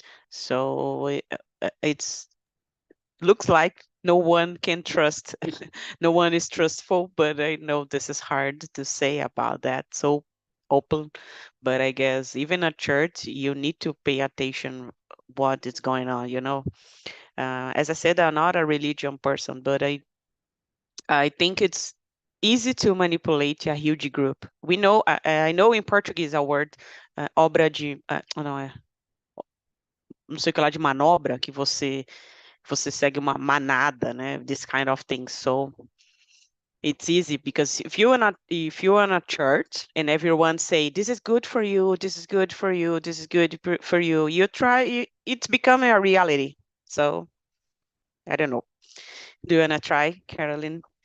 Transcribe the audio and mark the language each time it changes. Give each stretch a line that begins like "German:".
English: So it's looks like no one can trust, no one is trustful, but I know this is hard to say about that so open. But I guess even at church, you need to pay attention what is going on, you know. As I said, I'm not a religion person, but I think it's easy to manipulate a huge group. We know, I know in Portuguese a word,
Portuguese: obra de, não é, não sei o que lá de manobra, que você segue uma manada, né?
English: This kind of thing. So it's easy because if you're in a church and everyone say this is good for you, this is good for you, this is good for you, it's becoming a reality. So I don't know. Do you wanna try, Carolyn?